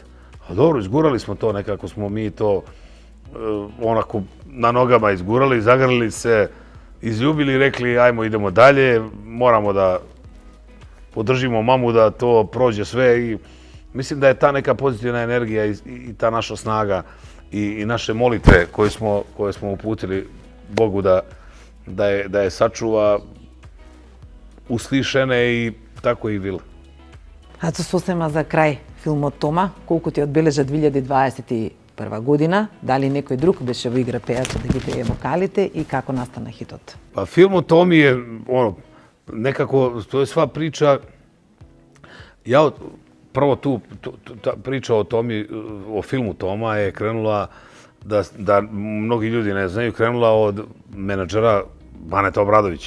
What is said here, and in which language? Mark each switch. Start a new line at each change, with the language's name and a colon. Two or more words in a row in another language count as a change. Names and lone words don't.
Serbian: A dobro, izgurali smo to, nekako smo mi to onako na nogama izgurali, zagrlili se, izljubili i rekli ajmo idemo dalje, moramo da podržimo mamu da to prođe sve i mislim da je ta neka pozitivna energija i ta naša snaga i naše molitve koje smo uputili Bogu da je sačuva uslišene i tako i bilo.
Macedonian: А со сосема за крај филмот Тома, колку ти одбележа 2021 година, дали некој друг беше во игра пејач да ги пее вокалите и како настана хитот?
Serbian: Pa film o Tomi je, nekako, to je sva priča, prvo ta priča o Tomi, o filmu Toma je krenula, da mnogi ljudi ne znaju, krenula od menadžera Baneta Obradovića.